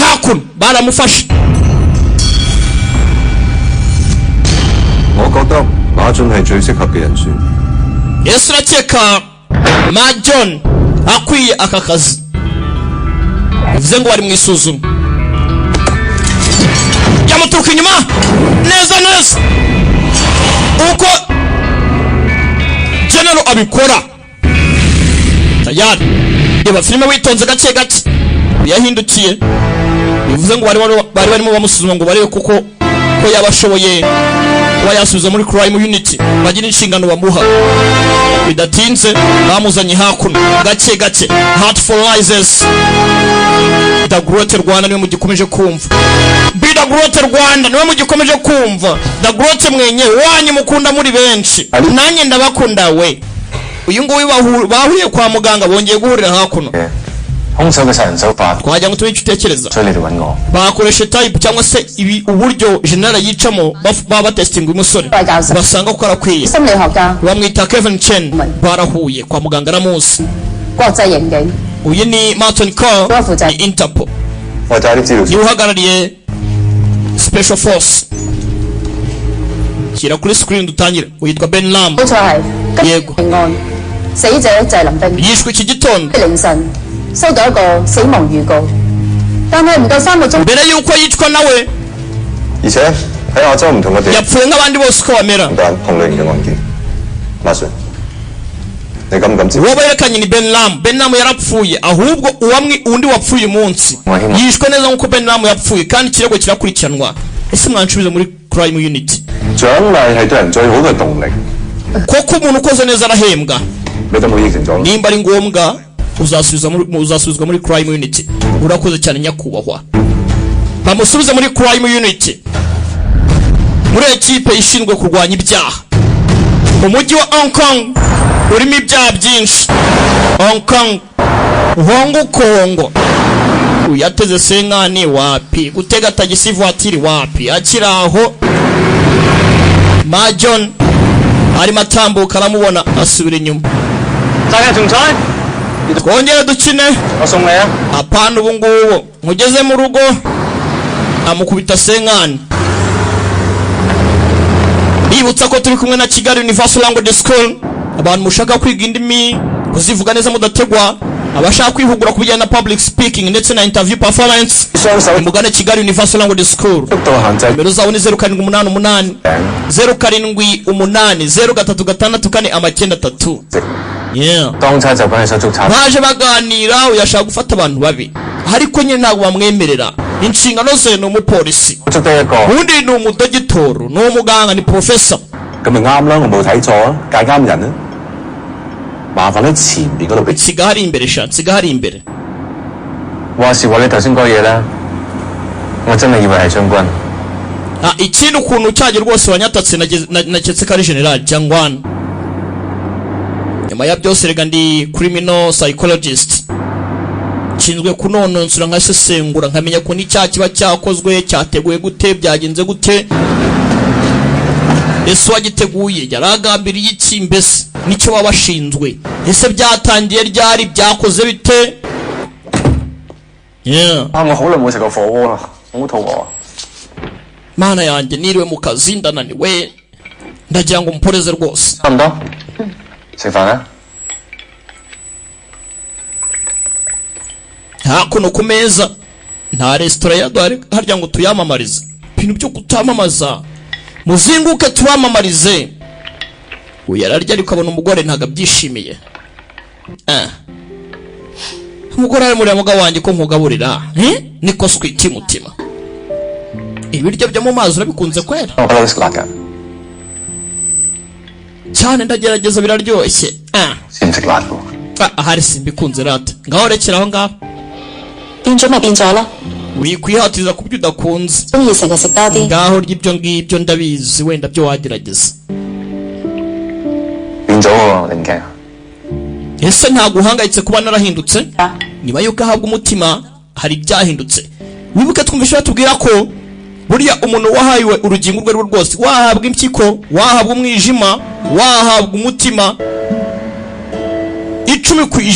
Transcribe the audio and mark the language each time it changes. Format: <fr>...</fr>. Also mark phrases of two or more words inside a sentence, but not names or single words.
<rw>hakuno baramufashe.</rw> <yue>我覺得馬俊係最適合嘅人選。</yue> <rw>Yesu arakeka Ma John akwiye aka kazi. Bivuze ngo bari mu isuzuma. Yamuturuka inyuma neza neza uko General abikora. Tayari reba filime witonze gake gake yahindukiye. Bivuze ngo bari barimo bamusuzuma ngo barebe kuko ko yabashoboye kuba yasubiza muri</rw> <en>crime unity</en> <rw>bagira inshingano bamuha. Bidatinze bamuzanye hakuno gake gake. Heart for Rises. Dagrote Rwanda niwe mugikomeje kumva. Dagrote Rwanda niwe mugikomeje kumva. Dagrote mwenye wanyu mukunda muri benshi. Nanjye ndabakunda we. Uyu nguyu bahuriye kwa muganga bongeye guhurira hakuno.</rw> <yue>兇手嘅殺人手法，</yue> <rw>Twajya ngo tube icyo</rw> <yue>所以你哋揾我。</yue> <rw>bakoresha type cyangwa se uburyo general yicamo baba testing umusore basanga ko arakwiye.</rw> <yue>心理學家</yue> <rw>Bamwita Kevin Chen. Barahuye kwa muganga aramuzi.</rw> <yue>國際刑警</yue> <rw>Uyu ni Martin Cole ni Interpol.</rw> <yue>我睇啲資料先。</yue> <rw>Uhagarariye</rw> <en>Special Force.</en> <rw>Kira kuri screen dutangire. Uyitwa Ben Lam.</rw> <yue>冇錯係今日</yue> <rw>Yego.</rw> <yue>命案，死者謝林冰</yue> <rw>Yishwe iki gitondo</rw> <yue>凌晨收到一個死亡預告，但係唔夠3個鐘</yue> <rw>mbere yuko yicwa nawe</rw> <yue>而且喺亞洲唔同嘅地</yue> <rw>yapfuye nk'abandi bose uko bamera.</rw> <yue>單同類型嘅案件。馬 Sir， 你敢唔敢接？</yue> <rw>uwo berekanye ni Ben Lam. Ben Lam yarapfuye ahubwo undi wapfuye umunsi yishwe neza nk'uko Ben Lam yapfuye kandi ikirego kirakurikiranwa. Ese mwansubiza muri</rw> <en>crime unity?</en> <yue>獎勵係對人最好嘅動力。</yue> <rw>koko umuntu ukoze neza arahembwa.</rw> <yue>你都冇應承咗。</yue> <rw>nimba ari ngombwa uzasubizwa muri</rw> <en>crime unity.</en> <rw>Urakoze cyane nyakubahwa. Bamusubiza muri</rw> <en>crime unity</en> <rw>muri ekipe ishinzwe kurwanya ibyaha. Umujyi wa Hong Kong urimo ibyaha byinshi. Hong Kong Hongo Kongo uyateze senkani wapi, gutega tagisi voitire wapi. Akiraho Ma John arimo atambuka aramubona asubira inyuma.</rw> <yue>大家仲彩？</yue> <rw>Twongere dukine.</rw> <yue>我送你啊！</yue> <rw>Apana ubu ngubu mugeze mu rugo amukubita senkani. Bibutsa ko turi kumwe na Kigali Universal Language School. Abantu mushaka kwiga indimi kuzivuga neza mudategwa, abashaka kwihugura kubijyana na</rw> <en>public speaking</en> <rw>ndetse na</rw> <en>interview performance,</en> <rw>mugane Kigali Universal Language School.</rw> <yue>速度限制。</yue> <rw>Nimero zawo ni 0788 078 036 Yeah.</rw> <yue>當差就幫你手足差。</yue> <rw>Baje baganira uyashaka gufata abantu babi ariko nyine ntabwo bamwemerera. Inshingano ze ni umupolisi,</rw> <yue>捉得一個，</yue> <rw>undi ni umudogitoro, ni umuganga, ni professor.</rw> <yue>咁咪啱啦，我冇睇錯啊，戒啱人啊。麻煩喺前邊嗰度俾。</yue> <rw>Nsiga hari imbere sha, nsiga hari imbere.</rw> <yue>話時話你頭先嗰嘢咧，我真係以為係將軍。</yue> <rw>Ikindi ukuntu cyaje rwose wanyatatse naketse ko ari General Jangwan. Nyuma ya byose rega ndi</rw> <en>criminal psychologist.</en> <rw>Nshinzwe kunononsura nkasesengura nkamenya ko n'icyaha kiba cyakozwe cyateguye gute byagenze gute. Ese wagiteguye yaragambiriye iki mbese nicyo wabashinzwe. Ese byatangiye ryari byakoze bite? Yeah. 啊！</rw> <yue>我好耐冇食過火鍋啦，好肚餓啊！</yue> <rw>Mana yanjye niriwe mu kazi ndananiwe ndagira ngo mporeze rwose.</rw> <yue>差唔多，食飯啦。</yue> <rw>Hakuno ku meza nta resitora yaduhari harya ngo tuyamamarize. Ibintu byo kutamamaza muzinguke tubamamarize. Uyararya ariko abona umugore ntago abyishimiye. Umugore ari muri mugabo wanjye ko nkugaburira niko switi mutima. Ibiryo byo mu mazi urabikunze kwera?</rw> <yue>我不嬲食辣㗎，</yue> <rw>cyane ndagerageza biraryoshye.</rw> <yue>先唔食辣喎。</yue> <rw>Ahari simbikunze rata. Ngaho rekera aho ngaho.</rw> <yue>變咗咪變咗咯，</yue> <rw>Wikwihatiza kubyo udakunze.</rw> <yue>中意食就食多啲。</yue> <rw>Ngaho ry'ibyo ngibyo ndabizi wenda byo wagerageza.</rw> <yue>變咗喎，你唔驚？</yue> <rw>Ese ntabwo uhangayitse kuba narahindutse? 啊， Nyuma yuko ahabwa umutima hari ibyahindutse. Wibuke twumvishe batubwira ko buriya umuntu wahayiwe urugingo rwe rwose, wahabwa impyiko, wahabwa umwijima, wahabwa umutima 10%.</rw>